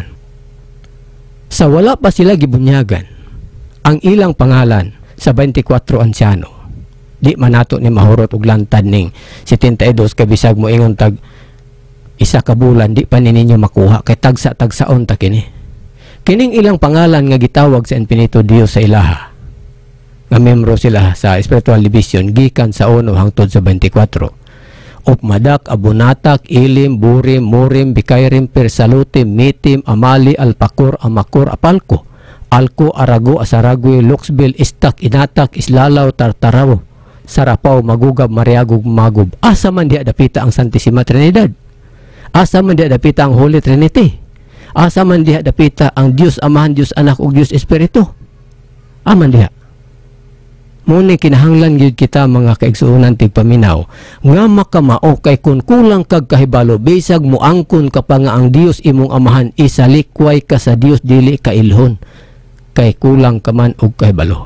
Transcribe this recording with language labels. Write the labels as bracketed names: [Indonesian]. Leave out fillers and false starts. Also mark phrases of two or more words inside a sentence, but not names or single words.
[Cebuano] Sa wala pa sila gibunyagan ang ilang pangalan sa 24 ansyano, di man nato ni mahurot og lantad ning 72 kay bisag mo ingon tag isa ka bulan di pa ninyo makuha kay tagsa-tagsaon ta kini. Kining ilang pangalan nga gitawag sa Infinito Dios sa ilaha, nga membro sila sa [English] Spiritual Division [Cebuano] gikan sa 1 hangtod sa 24. Upmadak, Abunatak, Ilim, Burim, Murim, Bikairim, Persalutim, Mitim, Amali, Alpakor, Amakor, Apalko, Alko, Arago, Asaragwe, Luxbil, Istak, Inatak, Islalaw, Tartaraw, Sarapaw, Magugab, Mariagog, Magub. Asa man diya dapita ang Santissima Trinidad? Asa man diya dapita ang Holy Trinity? Asa man diya dapita ang Diyos Amahan, Diyos Anak ug Diyos Espiritu? Aman diya. Muna kinahanglan gyud kita mga kaigsuonan tigpaminaw nga makamao kay kun kulang kag kahibalo bisag moangkon ka pa nga ang Dios imong amahan isalikway ka sa Dios dili ka ilhon kay kulang ka man og kahibalo.